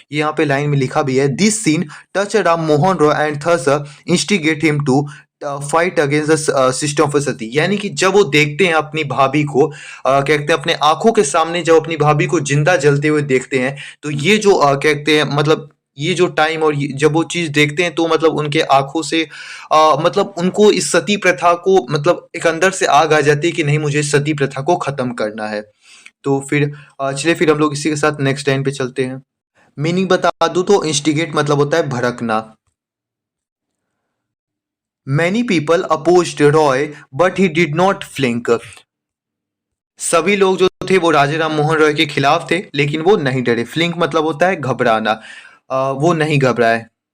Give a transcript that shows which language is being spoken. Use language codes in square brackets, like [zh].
[hi] ये यहाँ पे लाइन में लिखा भी है, [en] this scene touch Ram Mohan Roy and thus instigate him to fight against the system of sati, [hi] यानी कि जब वो देखते हैं अपनी भाभी को कहते हैं अपने आंखों के सामने जब अपनी भाभी को जिंदा जलते हुए देखते हैं तो ये जो कहते हैं मतलब ये जो टाइम और जब वो चीज देखते हैं तो मतलब उनके आंखों से मतलब उनको इस सती प्रथा को मतलब एक अंदर से आग आ जाती है कि नहीं मुझे सती प्रथा को खत्म करना है। तो फिर चलिए फिर हम लोग इसी के साथ नेक्स्ट लाइन पे चलते हैं। मीनिंग बता दूं तो इंस्टिगेट मतलब होता है भड़कना। [en] Many people opposed Roy, but he did not flinch। [hi] सभी लोग जो थे वो राजा राम मोहन रॉय के खिलाफ थे लेकिन वो नहीं डरे। फ्लिंक मतलब होता है घबराना, वो नहीं घबराए।